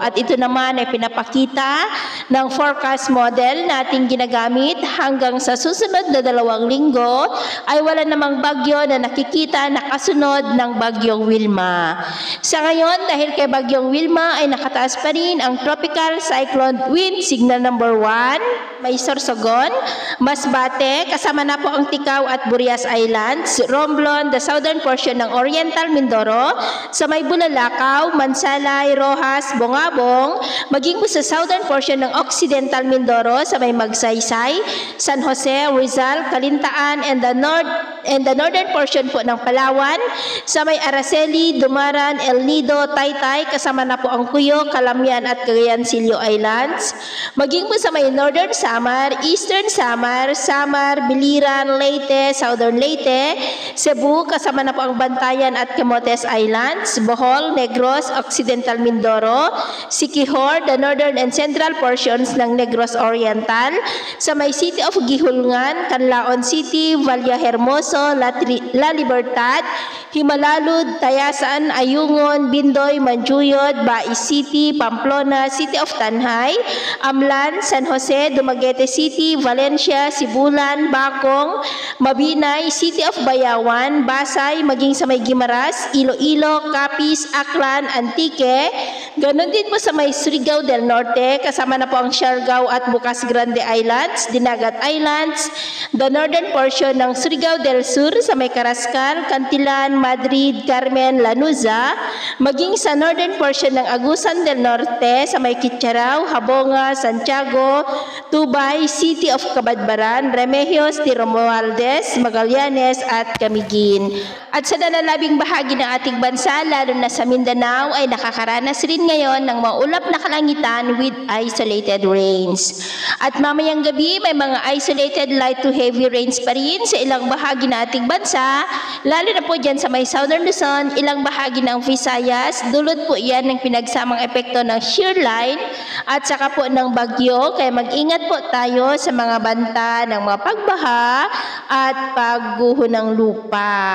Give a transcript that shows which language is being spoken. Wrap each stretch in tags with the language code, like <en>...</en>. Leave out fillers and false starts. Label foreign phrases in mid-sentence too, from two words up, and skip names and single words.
<tl>At ito naman ay pinapakita ng</tl> <en>forecast model</en> <tl>nating ginagamit hanggang sa susunod na 2 linggo ay wala namang bagyo na nakikita na kasunod ng bagyong Wilma. Sa ngayon, dahil kay bagyong Wilma ay nakataas pa rin ang</tl> <en>tropical cyclone wind signal number 1,</en> <tl>may Sorsogon, Masbate, kasama na po ang Ticao at Burias Islands, Romblon,</tl> <en>the southern portion</en> <tl>ng Oriental Mindoro, sa may Bulalakaw, Mansalay, Rojas, Bongabong, maging po sa</tl> <en>southern portion</en> <tl>ng Occidental Mindoro sa may Magsaysay, San Jose, Rizal, Calintaan, and</tl> <en>the northern portion</en> <tl>po ng Palawan, sa may Araceli, Dumaran, El Nido, Taytay, kasama na po ang Cuyo, Calamian at Cagayan Silio Islands, maging po sa may northern Samar, eastern Samar, Biliran, Leyte, southern Leyte, Cebu, kasama na po ang Bantayan at Camotes Islands, Bohol, Negros, Occidental Mindoro, Siquijor,</tl> <en>the northern and central portions</en> <tl>ng Negros Oriental, sa may City of Gihulngan, Canlaon City, Vallehermoso, La Libertad, Himalalud, Tayasan, Ayungon, Bindoy, Manjuyod, Bais City, Pamplona, City of Tanhay, Amlan, San Jose, Dumaguete City, Valencia, Sibulan, Bacong, Mabinay, City of Bayawan, Basay, maging sa may Guimaras, Iloilo, Capiz, Aklan, Antique, ganon din po sa may Surigao del Norte, kasama na po ang Siargao at Bukas Grande Islands, Dinagat Islands,</tl> <en>the northern portion</en> <tl>ng Surigao del Sur sa may Carrascal, Cantilan, Madrid, Carmen, Lanuza, maging sa</tl> <en>northern portion</en> <tl>ng Agusan del Norte sa may Kitcharao, Habonga, Santiago, Tubay, City of Cabadbaran, Remedios, Romualdez, Magallanes at Camiguin. At sa nalalabing bahagi ng ating bansa, lalo na sa Mindanao, ay nakakaranas rin ngayon ng maulap na kalangitan</tl> <en>with isolated rains.</en> <tl>At mamayang gabi, may mga</tl> <en>isolated light to heavy rains</en> <tl>pa rin sa ilang bahagi ng ating bansa, lalo na po dyan sa may Southern Luzon, ilang bahagi ng Visayas, dulot po yan ng pinagsamang epekto ng</tl> <en>shear line</en> <tl>at saka po ng bagyo, kaya mag-ingat po tayo sa mga banta ng mga pagbaha at pagguho ng lupa.</tl>